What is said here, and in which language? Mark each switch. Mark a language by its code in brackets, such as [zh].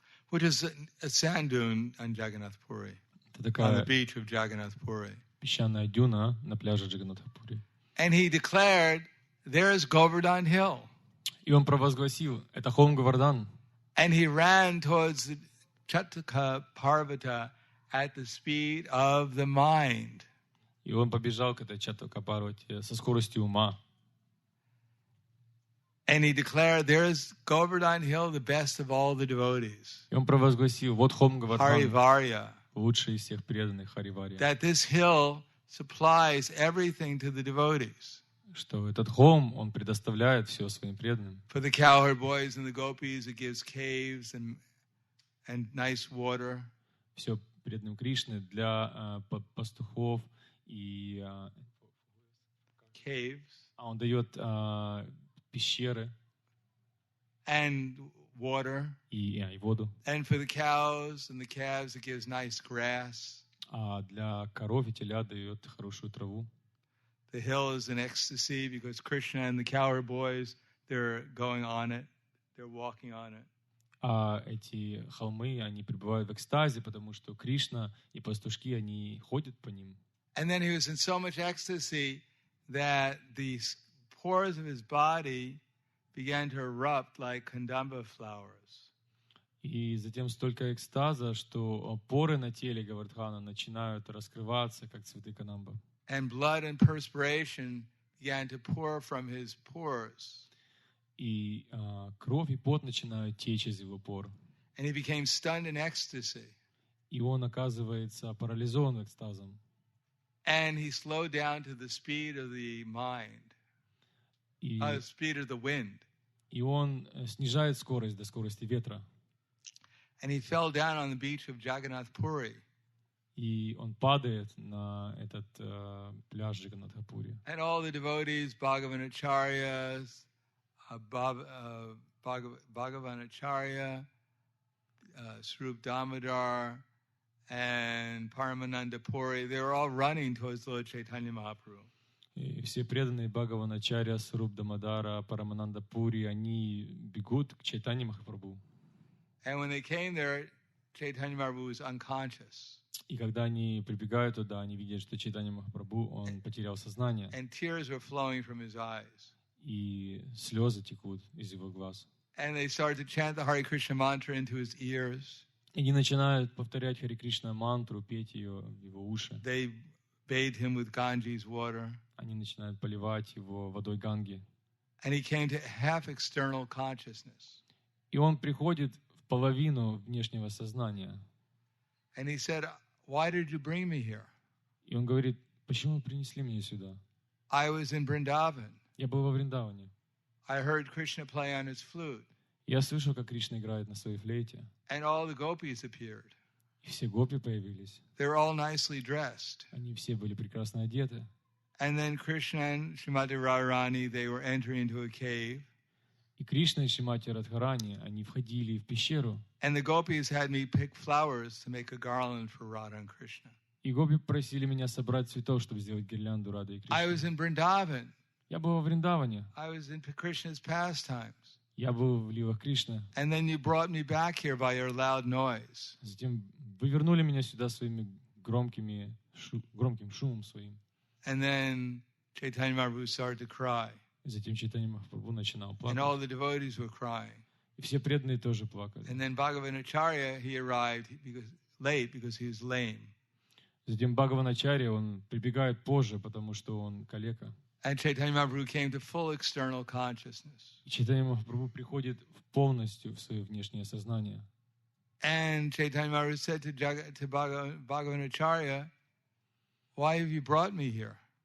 [en] Which is a sand dune on Jagannath Puri. [ru] Это [en] On the [ru] такая [en] beach of Jagannath Puri. [ru] песчаная дюна на пляже Джаганнатха-пури. [en] And he declared, there is Govardhan Hill. [ru] И он провозгласил, это холм Говардан. [en] And he ran towards the Chattaka Parvata at the speed of the mind. [ru] И он побежал к этой Чаттака Парвате со скоростью ума. [en] And he declared, there is Govardhan Hill, the best of all the devotees. [ru] И он провозгласил, вот холм Говардан, [en] Harivarya. [ru] лучший из всех преданных Хариварья. [en] That this hill supplies everything to the devotees. [ru] Что этот холм, он предоставляет все своим преданным. [en] For the cowherd boys and the gopis, it gives caves and nice water. [ru] Все преданным Кришны для пастухов и [en] Caves. [ru] он дает пещеры [en] And water. [ru] и воду. [en] And for the cows and the calves, it gives nice grass. [ru] А для коров и теля дает хорошую траву. [en] The hill is in ecstasy because Krishna and the cowherd boys, they're going on it. They're walking on it. [ru] А эти холмы, они пребывают в экстазе, потому что Кришна и пастушки, они ходят по ним. [en] And then he was in so much ecstasy that the pores of his body began to erupt like kandamba flowers. [ru] И затем столько экстаза, что поры на теле Говардхана начинают раскрываться, как цветы канамба. [en] And blood and perspiration began to pour from his pores. [ru] И кровь и пот начинают течь из его пор. [en] And he became stunned in ecstasy. [ru] И он оказывается парализован экстазом. [en] And he slowed down to the speed of the mind, speed of the wind. [ru] И он снижает скорость до скорости ветра. [en] And he fell down on the beach of Jagannath Puri. [ru] И он падает на этот пляж Джаганнатхапури. [en] And all the devotees, Bhagavanacharyas, Bhagavanacharya, Swarup Damodar, and Paramananda Puri, they were all running towards Lord Chaitanya Mahaprabhu. [ru] И все преданные Бхагаваначарья, Сwarup Дамодара, Парамананда Пури, они бегут к Чайтанье Махапрабху. [en] And when they came there, Chaitanya Mahaprabhu was unconscious. [ru] И когда они прибегают туда, они видят, что Чайтанья Махапрабху, он потерял сознание. [en] And tears were flowing from his eyes. [ru] И слезы текут из его глаз. [en] And they started to chant the Hare Krishna mantra into his ears. [ru] И они начинают повторять Харе Кришна мантру, петь ее в его уши. [en] They bathed him with Ganges water. [ru] Они начинают поливать его водой Ганги. [en] And he came to half external consciousness. [ru] И он приходит в половину внешнего сознания. [en] And he said, "Why did you bring me here?" [ru] И он говорит, почему вы принесли меня сюда? [en] I was in Vrindavan. [ru] Я был во Вриндаване. [en] I heard Krishna play on his flute. [ru] Я слышал, как Кришна играет на своей флейте. [en] And all the gopis appeared. [ru] И все гопи появились. [en] They were all nicely dressed. [ru] Они все были прекрасно одеты. [en] And then Krishna and Srimati Radharani, they were entering into a cave. [ru] И Кришна и Шримати Радхарани, они входили в пещеру. [en] And the gopis had me pick flowers to make a garland for Radha and Krishna. [ru] И гопи просили меня собрать цветов, чтобы сделать гирлянду Рады и [en] I was [ru] Кришны. [en] in Vrindavan. [ru] Я был во Вриндаване. [en] I was in Krishna's pastimes. [ru] Я был в ливах Кришны. [en] And then you brought me back here by your loud noise. [ru] Затем вы вернули меня сюда своими громким шумом своим. [en] And then Chaitanya Mahaprabhu started to cry. [ru] И затем Чайтанья Махапрабху начинал [en] And all [ru] плакать. [en] the devotees were crying. [ru] И все преданные тоже плакали. [en] And then Bhagavanacharya, he arrived late because he was lame. [ru] Затем Бхагаваначарья, он прибегает позже, потому что он калека. [en] And Chaitanya Mahaprabhu came to full external consciousness. [ru] И Чайтанья Махапрабху приходит полностью в свое внешнее сознание. [en] And Chaitanya Mahaprabhu said to Bhagavanacharya, "Why have you brought me here?"